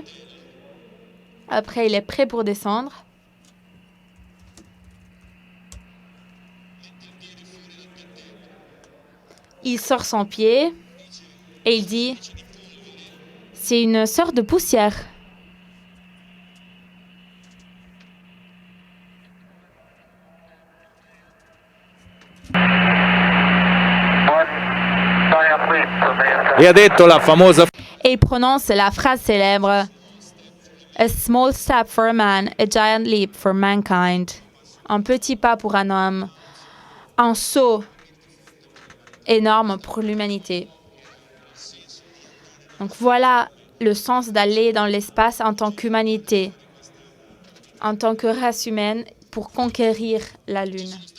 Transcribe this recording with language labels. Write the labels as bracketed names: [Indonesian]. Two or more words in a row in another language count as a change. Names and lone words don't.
[French] Après, il est prêt pour descendre. Il sort son pied et il dit « C'est une sorte de poussière ». [Italian] E ha detto la famosa... [French] Et il prononce la phrase célèbre « [English] A small step for a man, a giant leap for mankind ». [French] Un petit pas pour un homme, un saut énorme pour l'humanité. Donc voilà le sens d'aller dans l'espace en tant qu'humanité, en tant que race humaine, pour conquérir la Lune.